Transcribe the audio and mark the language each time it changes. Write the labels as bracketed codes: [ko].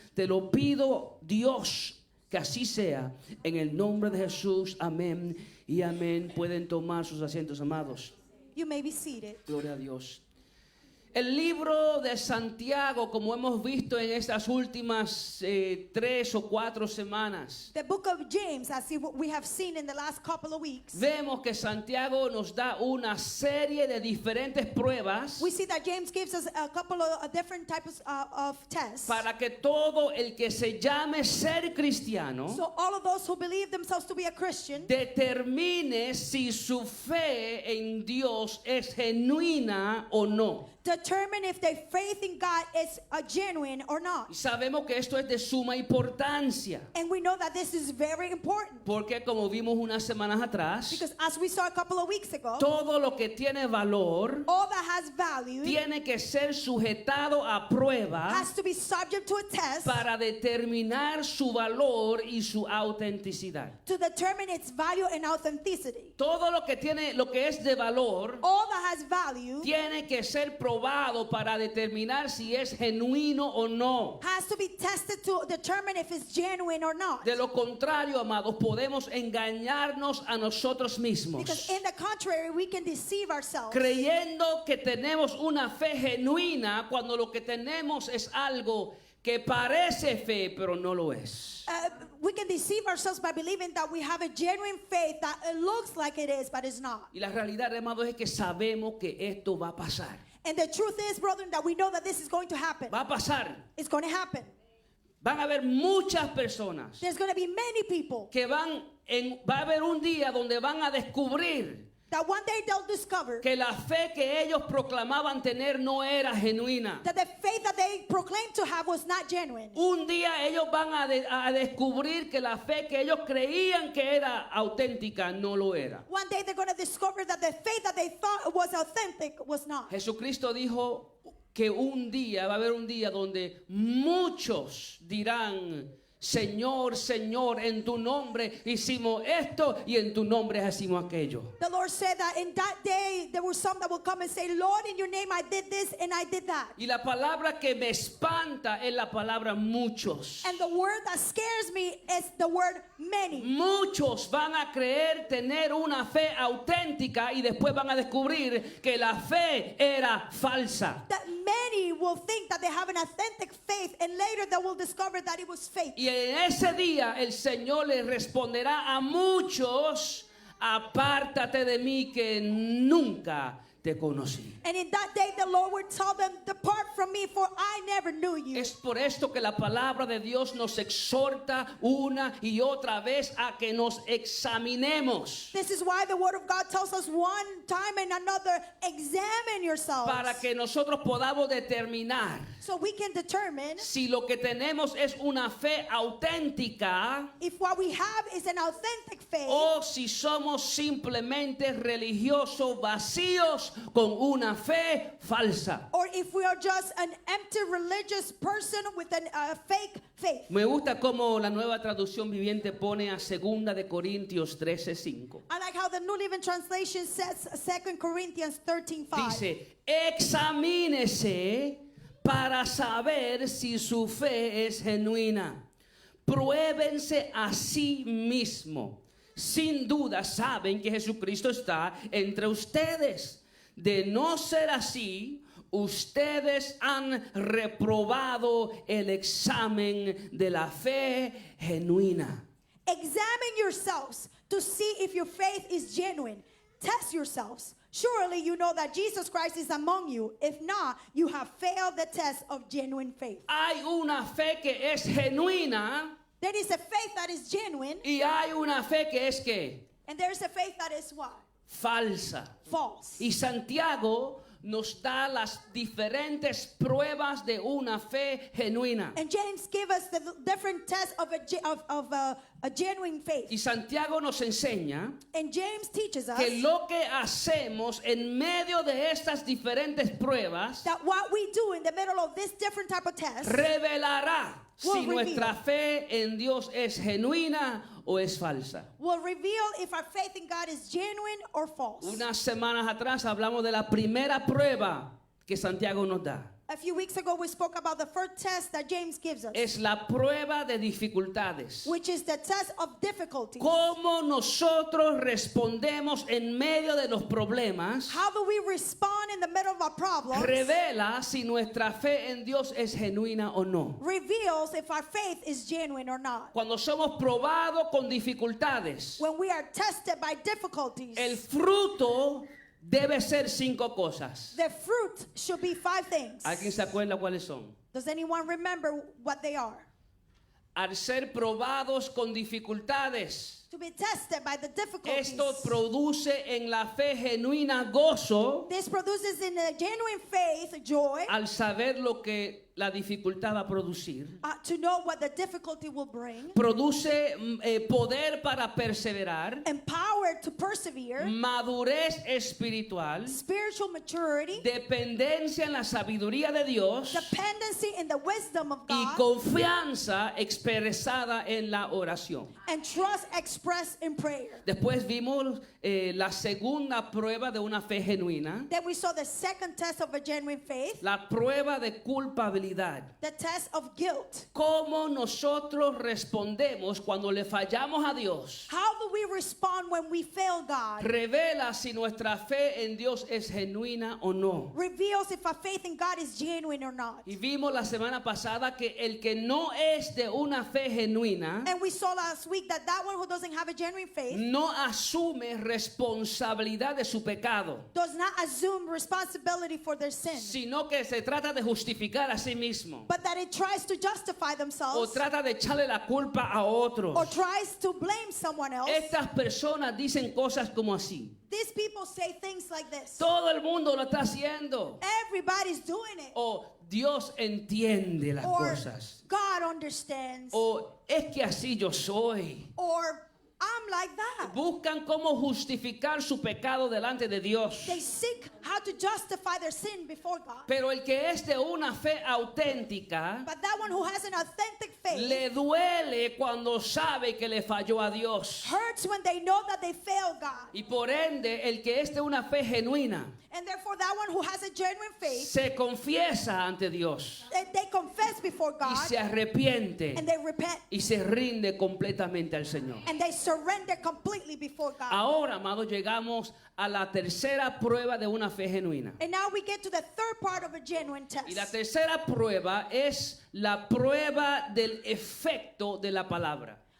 [es] Te lo pido, Dios, que así sea. En el nombre de Jesús, amén y amén. Pueden tomar sus asientos, amados. [en] You may be seated. [es] Gloria a Dios. El libro de Santiago, como hemos visto en estas últimas 3 o 4 semanas, [en] The book of James, as we have seen in the last couple of weeks, [es] vemos que Santiago nos da una serie de diferentes pruebas [en] we see that James gives us a couple of different types of tests. [es] para que todo el que se llame ser cristiano [en] So all of those who believe themselves to be a Christian [es] determine si su fe en Dios es genuina o no. [en] determine if their faith in God is genuine or not. [es] Y sabemos que esto es de suma importancia, [en] And we know that this is very important [es] porque como vimos unas semanas atrás, [en] because as we saw a couple of weeks ago, [es] todo lo que tiene valor [en] all that has value [es] tiene que ser sujetado a prueba [en] has to be subject to a test [es] para determinar su valor y su autenticidad. [en] to determine its value and authenticity. [es] Todo lo que es de valor [en] All that has value [es] tiene que ser probado para determinar si es genuino o no. [en] has to be tested to determine if it's genuine or not. [es] De lo contrario, amados, podemos engañarnos a nosotros mismos, [en] Because in the contrary, we can deceive ourselves, [es] creyendo que tenemos una fe genuina cuando lo que tenemos es algo que parece fe, pero no lo es. [en] we can deceive ourselves by believing that we have a genuine faith that it looks like it is, but it's not. [es] Y la realidad, amados, es que sabemos que esto va a pasar. [en] And the truth is, brethren, that we know that this is going to happen. [es] Va a pasar. [en] It's going to happen. [es] Van a haber muchas personas [en] There's going to be many people [es] que va a haber un día donde van a descubrir [en] that one day they'll discover [es] que la fe que ellos proclamaban tener no era genuina. [en] that the faith that they proclaimed to have was not genuine. [es] Un día ellos van a descubrir que la fe que ellos creían que era auténtica no lo era. [en] One day they're going to discover that the faith that they thought was authentic was not. [es] Jesucristo dijo que va a haber un día donde muchos dirán: Señor, Señor, en tu nombre hicimos esto y en tu nombre hicimos aquello. [en] The Lord said that in that day there were some that will come and say, Lord, in your name I did this and I did that. [es] Y la palabra que me espanta es la palabra muchos. [en] And the word that scares me is the word many. [es] Muchos van a creer tener una fe auténtica y después van a descubrir que la fe era falsa. [en] That many will think that they have an authentic faith and later they will discover that it was fake. [es] Y en ese día el Señor le responderá a muchos: apártate de mí que nunca te conocí. [en] And in that day the Lord would tell them, depart from me, for I never knew you. [es] Es por esto que la palabra de Dios nos exhorta una y otra vez a que nos examinemos, [en] This is why the word of God tells us one time and another, examine yourselves. [es] para que nosotros podamos determinar [en] So we can determine [es] si lo que tenemos es una fe auténtica [en] if what we have is an authentic faith [es] o si somos simplemente religiosos vacíos con una fe falsa. [en] or if we are just an empty religious person with a fake faith. [es] Me gusta cómo la Nueva Traducción Viviente pone a 2 de Corintios 13:5. [en] I like how the New Living Translation says 2 Corinthians 13:5. [es] Dice: examínese para saber si su fe es genuina. Pruébense a sí mismo. Sin duda saben que Jesucristo está entre ustedes. De no ser así, ustedes han reprobado el examen de la fe genuina. [en] Examine yourselves to see if your faith is genuine. Test yourselves. Surely you know that Jesus Christ is among you. If not, you have failed the test of genuine faith. [es] Hay una fe que es genuina [en] There is a faith that is genuine, [es] y hay una fe que es que [en] and there is a faith that is what? [es] falsa. [en] False. [es] Y Santiago nos da las diferentes pruebas de una fe genuina. [en] And James gave us the different tests of a genuine faith. [es] Y Santiago nos enseña [en] And James teaches us [es] que lo que hacemos en medio de estas diferentes pruebas [en] that what we do in the middle of this different type of test [es] revelará [en] Will [es] si nuestra [en] reveal. [es] fe en Dios es genuina o es falsa. [en] will reveal if our faith in God is genuine or false. [es] Unas semanas atrás hablamos de la primera prueba que Santiago nos da. [en] A few weeks ago, we spoke about the first test that James gives us, [es] Es la prueba de dificultades. [en] which is the test of difficulty. [es] ¿Cómo nosotros respondemos en medio de los problemas? [en] How do we respond in the middle of our problems? [es] Revela si nuestra fe en Dios es genuina o no. [en] Reveals if our faith is genuine or not. [es] Cuando somos probados con dificultades, [en] When we are tested by difficulties, [es] el fruto debe ser 5 cosas. [en] the fruit should be 5 things. [es] ¿Alguien se acuerda cuáles son? [en] Does anyone remember what they are? [es] Al ser probados con dificultades, [en] To be tested by the difficulties. [es] esto produce en la fe genuina gozo [en] This produces in a genuine faith joy [es] al saber lo que la dificultad va a producir. [en] to know what the difficulty will bring. [es] Produce poder para perseverar, [en] Empowered to persevere. [es] madurez espiritual, [en] Spiritual maturity. [es] dependencia en la sabiduría de Dios [en] Dependency in the wisdom of [es] y [en] God. [es] confianza expresada en la oración. [en] And trust expressed in prayer. [es] Después vimos la segunda prueba de una fe genuina, [en] Then we saw the second test of a genuine faith. [es] la prueba de culpabilidad. [en] The test of guilt. [es] ¿Cómo nosotros respondemos cuando le fallamos a Dios? [en] How do we respond when we fail God? [es] Revela si nuestra fe en Dios es genuina o no. [en] Reveals if our faith in God is genuine or not. [es] Y vimos la semana pasada que el que no es de una fe genuina [en] And we saw last week that that one who doesn't have a genuine faith [es] no asume responsabilidad de su pecado, [en] does not assume responsibility for their sin, [es] sino que se trata de justificar a sí mismo [en] but that it tries to justify [es] o [en] themselves [es] trata de echarle la culpa a otros. [en] or tries to blame someone else. [es] Estas personas dicen cosas como así: [en] These people say things like this. [es] todo el mundo lo está haciendo, [en] Everybody's doing it. [es] o Dios entiende las [en] Or [es] cosas, [en] God understands. [es] o es que así yo soy. [en] Or I'm like that. [es] Buscan cómo justificar su pecado delante de Dios. [en] They seek how to justify their sin before God. [es] Pero el que es de una fe auténtica [en] But that one who has an authentic faith [es] le duele cuando sabe que le falló a Dios. [en] hurts when they know that they fail God. [es] Y por ende, el que es de una fe genuina [en] And therefore that one who has a genuine faith, [es] se confiesa ante Dios [en] they confess before [es] y [en] God [es] se arrepiente [en] and they repent [es] y se rinde completamente al Señor. [en] and they surrender completely before God. [es] Ahora, amados, llegamos a la tercera prueba de una fe genuina. [en] And now we get to the third part of a genuine test. [es] Y la tercera prueba es la prueba del efecto de la palabra.